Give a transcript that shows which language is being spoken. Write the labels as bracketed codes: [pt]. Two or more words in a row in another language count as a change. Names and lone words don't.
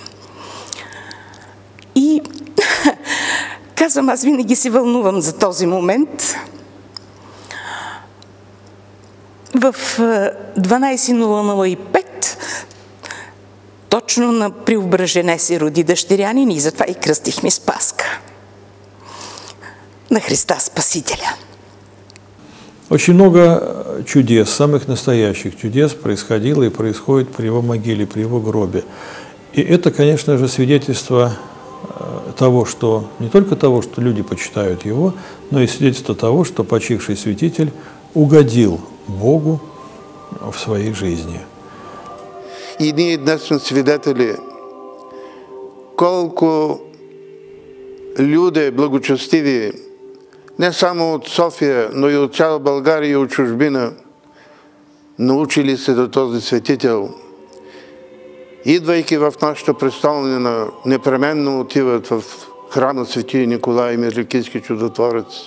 [bg] И казвам, аз винаги се вълнувам за този момент. В 12:005 точно на Преображене се роди дъщерянин и затова и кръстихме Спаска на Христа Спасителя. [ru] Очень много чудес, самых настоящих чудес происходило и происходит при его могиле, при его гробе. И это, конечно же, свидетельство того, что не только того, что люди почитают его, но и свидетельство того, что почивший святитель угодил Богу в своей жизни. [bg] И ние днес сме свидетели колко люди благочестиви, не само от София, но и от цяла България и от чужбина, научили се до този светител. Идвайки в нашата престолнина, непременно отиват в храма Свети Николай Мирликийски чудотворец.